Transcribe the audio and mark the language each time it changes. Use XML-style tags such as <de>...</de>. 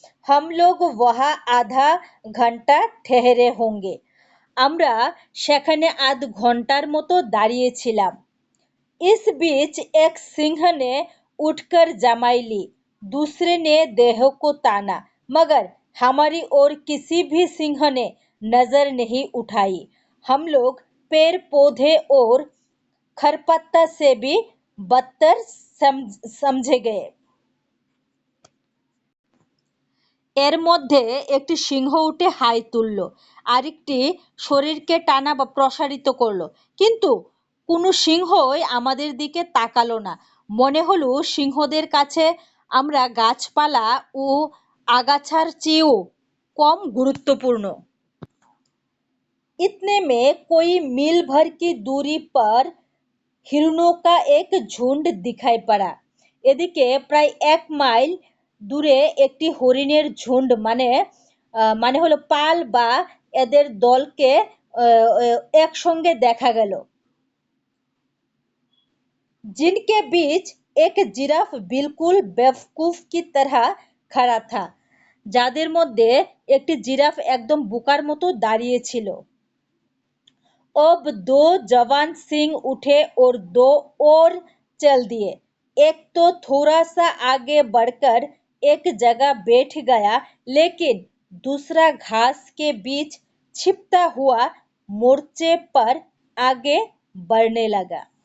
<hi>हम लोग वहाँ आधा घंटा ठहरे होंगे।</hi> <bn>আমরা সেখানে আধ ঘন্টার মতো দাঁড়িয়েছিলাম।</bn> <hi>इस बीच एक सिंह ने उठकर जमाई ली, दूसरे ने देह को ताना, मगर हमारी ओर किसी भी सिंह ने नजर नहीं उठाई। हम लोग पेड़ पौधे और खरपत्ता से भी बदतर समझे गए।</hi> <bn>এর মধ্যে একটি সিংহ উঠে হাই তুলল, আরেকটি শরীরকে টানা বা প্রসারিত করলো, কিন্তু কোনো সিংহই আমাদের দিকে তাকালো না। মনে হলো সিংহদের কাছে আমরা গাছপালা ও আগাছার চেয়েও কম গুরুত্বপূর্ণ।</bn> <hi>इतने में कोई मील भर की दूरी पर हिरणों का एक झुंड दिखाई पड़ा।</hi> <bn>এদিকে প্রায় 1 মাইল দূরে একটি হরিণের ঝুন্ড মানে হলো পাল বা এদের দলকে একসঙ্গে দেখা গেল।</bn> <hi>जिनके बीच एक जिराफ बिल्कुल बेवकूफ की तरह खड़ा था।</hi> <bn>যাদের মধ্যে একটি জিরাফ একদম বোকার মতো দাঁড়িয়ে ছিল।</bn> <hi>अब 2 जवान सिंह उठे और 2 और चल दिए। एक तो थोड़ा सा आगे बढ़कर एक जगह बैठ गया, लेकिन दूसरा घास के बीच छिपता हुआ मोर्चे पर आगे बढ़ने लगा।</hi>